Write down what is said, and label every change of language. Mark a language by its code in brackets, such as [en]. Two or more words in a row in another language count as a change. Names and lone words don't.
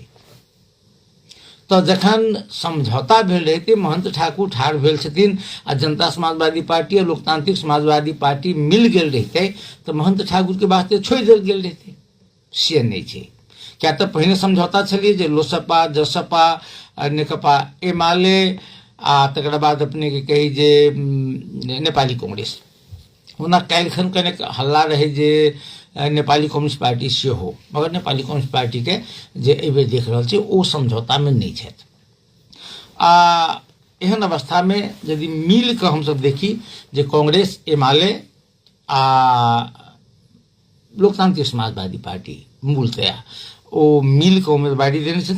[mai] तो जखन समझौता भेल रहते महंत ठाकुर ठाढ़ भेल छथिन आ जनता समाजवादी पार्टी और लोकतांत्रिक समाजवादी पार्टी मिल गेल रहते तो महंत ठाकुर के वास्ते छोड़ देल गेल रहते। से नहीं छै। क्या तो पहिने समझौता छलिए जे लोसपा, जसपा, नेकपा एमाले आ तकर बाद अपने के कही जे नेपाली कांग्रेस ओना काल्हिखन कने हल्ला रहे जे नेपाली कम्युनिस्ट पार्टी से हो, मगर नेपाली कम्युनिस्ट पार्टी के जे एबे देख रहल छी ओ समझौता में नहीं छथि। एहन अवस्था में यदि मिल के हम सब देखी जे कांग्रेस, एमाले आ लोकतांत्रिक समाजवादी पार्टी मूलतया ओ मिल के उम्मीदवारी देने छथिन।